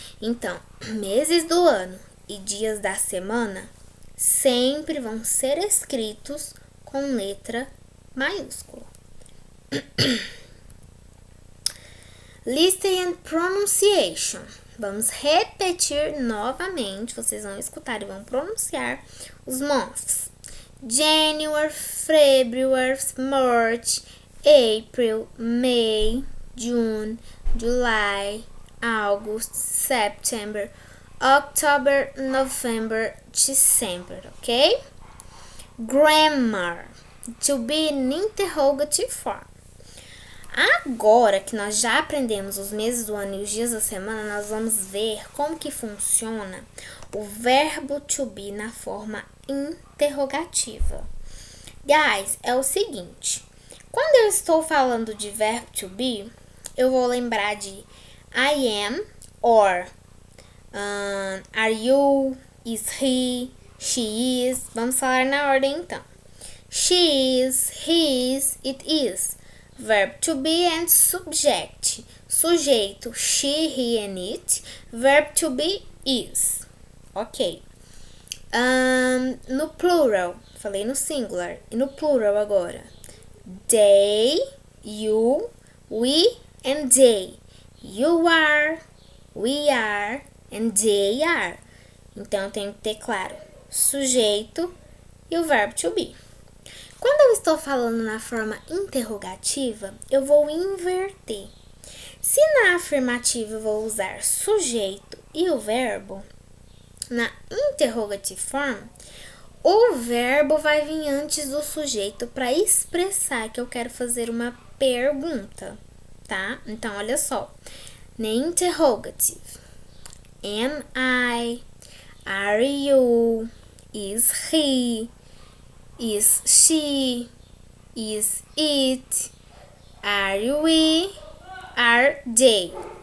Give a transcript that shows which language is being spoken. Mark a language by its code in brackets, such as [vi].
[pt] Então, meses do ano e dias da semana sempre vão ser escritos com letra maiúscula. [en] Listening and pronunciation. [pt] Vamos repetir novamente. Vocês vão escutar e vão pronunciar os months. [en] January, February, March, April, May, June, July, August, September, October, November, December, ok? Grammar. To be in interrogative form. [pt] Agora que nós já aprendemos os meses do ano e os dias da semana, nós vamos ver como que funciona o verbo to be na forma interrogativa. Guys, é o seguinte, quando eu estou falando de verbo to be, eu vou lembrar de [en] I am, or are you, is he, she is. [pt] Vamos falar na ordem então. [en] She is, he is, it is. Verb to be and subject. Sujeito, she, he and it. Verb to be is. Ok. [pt] No plural, falei no singular. E no plural agora. [en] They, you, we and they. You are, we are and they are. [pt] Então, eu tenho que ter claro sujeito e o verbo to be. Quando eu estou falando na forma interrogativa, eu vou inverter. Se na afirmativa eu vou usar sujeito e o verbo, na interrogative form, o verbo vai vir antes do sujeito para expressar que eu quero fazer uma pergunta, tá? Então, olha só. [en] Na interrogative, am I, are you, is he, is she, is it, are we, are they.